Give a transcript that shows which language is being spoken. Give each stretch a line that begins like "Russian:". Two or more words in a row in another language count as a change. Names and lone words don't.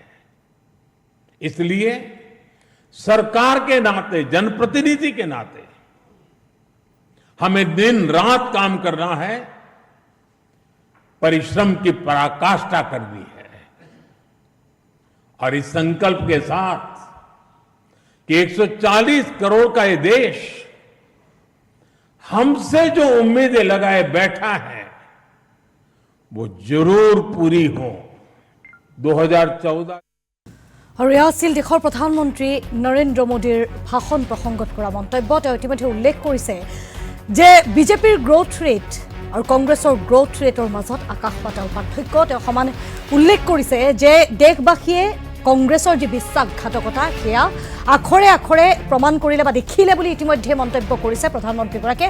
Hindi: इसलिए सरकार के नाते, जनप्रतिनिधि के नाते हमें दिन रात काम करना है, परिश्रम की पराकाष्ठा करनी है और इस संकल्प के साथ कि 140 करोड़ का ये देश हमसे जो उम्मीदें लगाए बैठा है वो जरूर पूरी हो। 2014
Assamese: আৰু এয়া আছিল দেশৰ প্ৰধানমন্ত্ৰী নৰেন্দ্ৰ মোদীৰ ভাষণ প্ৰসংগত কৰা মন্তব্য। তেওঁ ইতিমধ্যে উল্লেখ কৰিছে যে বিজেপিৰ
English: growth rate
Assamese: আৰু কংগ্ৰেছৰ গ্ৰোথ ৰেটৰ মাজত আকাশ পাতাল পাৰ্থক্য। তেওঁ সমান উল্লেখ কৰিছে যে দেশবাসীয়ে কংগ্ৰেছৰ যি বিশ্বাসঘাতকতা সেয়া আখৰে আখৰে প্ৰমাণ কৰিলে বা দেখিলে বুলি ইতিমধ্যে মন্তব্য কৰিছে প্ৰধানমন্ত্ৰীগৰাকীয়ে।